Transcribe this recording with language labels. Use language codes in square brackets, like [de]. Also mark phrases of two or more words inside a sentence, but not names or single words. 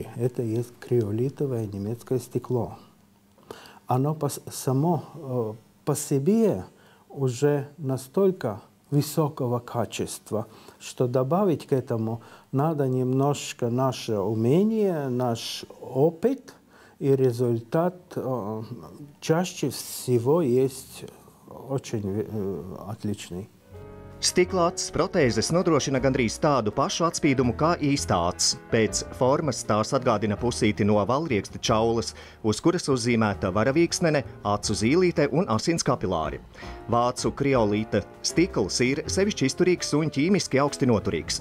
[ru] Это есть криолитовое немецкое стекло. Оно само по себе уже настолько высокого качества, что добавить к этому надо немножко наше умение, наш опыт, и результат чаще всего есть очень отличный. [lv] Stikla acis protēzes nodrošina gandrīz tādu pašu atspīdumu kā īstā acis. Pēc formas tās atgādina pusīti no valrieksta čaulas, uz kuras uzzīmēta varavīksnene, acu zīlīte un asins kapilāri. Vācu kriolīta stikls ir sevišķi izturīgs un ķīmiski augsti noturīgs.